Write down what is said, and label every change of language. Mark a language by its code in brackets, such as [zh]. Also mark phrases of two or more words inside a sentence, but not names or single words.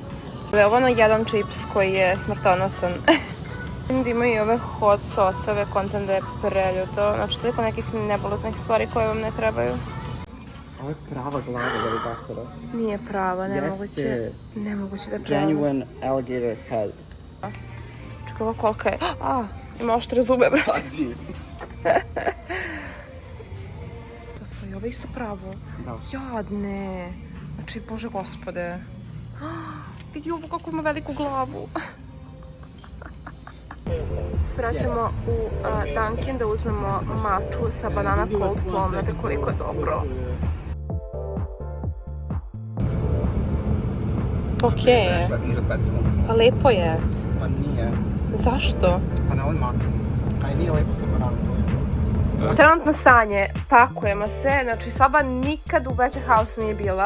[sr] Ovo je ono jedan čips koji je smrtonosan. Da imaju i ove hot sosove, kontam da je preljuto. Znači, toliko nekih nebuloznih stvari koje vam ne trebaju. Ovo je prava glava aligatora. Nije prava, nemoguće. Jeste. Nemoguće da je prava. [en] Genuine alligator head. [sr] Čuva kolika je. Ima oštre zube, brate. Pazi. I ovo je isto pravo. Da. Jadne. Znači, Bože gospode. Vidi ovo kako ima veliku glavu. Svraćamo u Dunkin da uzmemo maču sa banana [en] cold foam. [sr] Znate koliko je dobro. Okej je. Niže specijalno. Pa lepo je. Pa nije. Zašto? Pa ne volim maču. Aj nije lepo sa bananom. Trenutno stanje, pakujemo se, znači soba nikad u većem haosu nije bila.